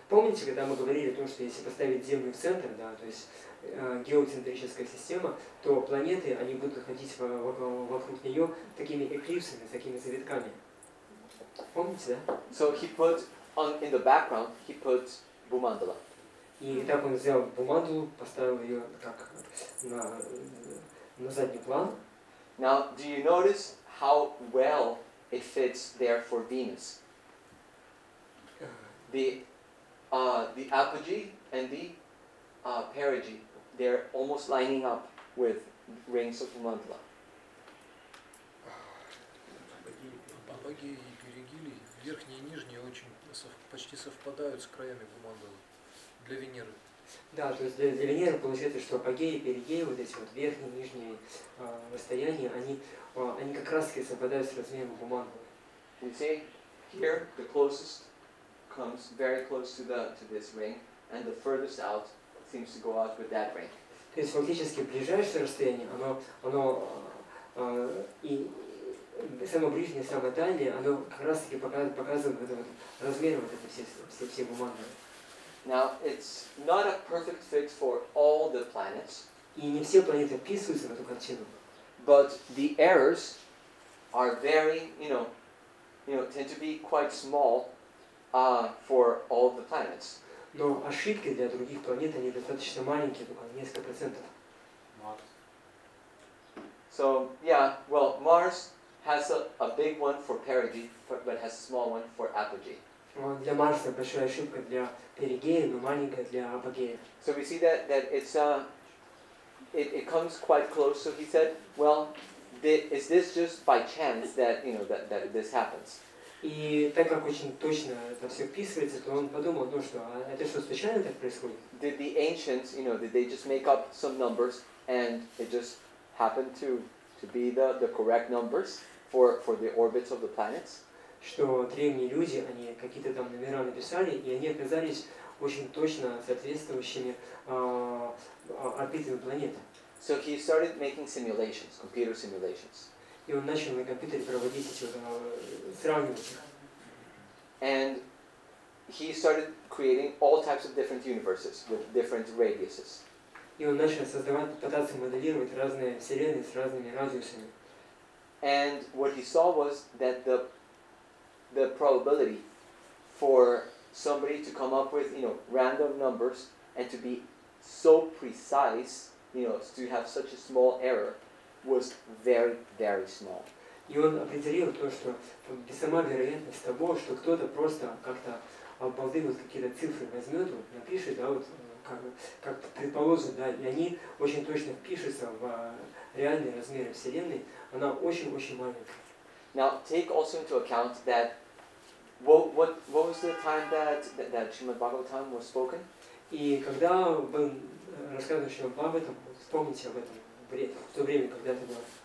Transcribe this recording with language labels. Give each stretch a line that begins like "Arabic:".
Russian: Помните, когда мы говорили о том, что если поставить Землю в центр, да, то есть геоцентрическая система, то планеты, они будут ходить вокруг нее такими эклипсами, такими завитками. Помните, да?
English: So he put in the background, he put Bhumandala.
Russian: И так он взял Бхумандалу, поставил ее как на задний план.
English: Now, do you notice how well it fits there for Venus? The apogee and the perigee, they're almost lining up with rings of Bhumandala.
Russian: Апогеи и перигелии, верхние и нижние, очень почти совпадают с краями Бхумандалы для Венеры. Да, то есть для Венеры получается, что апогеи и перигеи, вот эти вот верхние и нижние расстояния, они как раз таки совпадают с размером Бхумандалы.
English: You see, here the closest comes very close to this ring, and the furthest out seems to go out with that ring.
Russian: То есть фактически ближайшее расстояние, оно и самое ближнее, самое дальнее, оно как раз таки показывает вот размер вот этой все Бхумандалы.
English: Now, it's not a perfect fit for all the planets.
Russian: И не все планеты вписываются в эту картину.
English: But the errors are very, tend to be quite small for all the planets.
Russian: Но ошибки для других планет, они достаточно маленькие, только несколько процентов.
English: So, yeah, well, Mars has a big one for perigee, but has a small one for apogee.
Russian: Для Марса большая ошибка для перигея, но маленькая для апогея.
English: So we see that it comes quite close. So he said, well, is this just by chance that that this happens?
Russian: И так как очень точно это все вписывается, то он подумал, что это что, случайно так происходит?
English: Did the ancients, did they just make up some numbers and it just happened to be the correct numbers for the orbits of the planets?
Russian: Что древние люди, они какие-то там номера написали, и они оказались очень точно соответствующими орбитам планеты.
English: So he started making simulations, computer simulations.
Russian: И он начал на компьютере проводить эти сравнивать их.
English: And he started creating all types of different universes with different radiuses.
Russian: И он начал создавать, пытаться моделировать разные вселенные с разными радиусами.
English: And what he saw was that the probability for somebody to come up with, random numbers and to be so precise, to have such a small error, was very, very small.
Russian: И он определил то, что сама вероятность того, что кто-то просто как-то обалды вот какие-то цифры возьмет, напишет, да, вот как предположим, да, и они очень точно впишутся в реальные размеры Вселенной, она очень-очень маленькая.
English: Now, take also into account that what was the time that Шримад Бхагаватам was spoken?
Russian: И когда был рассказан Шримад Бхагаватам, вспомните об этом в то время, когда это было.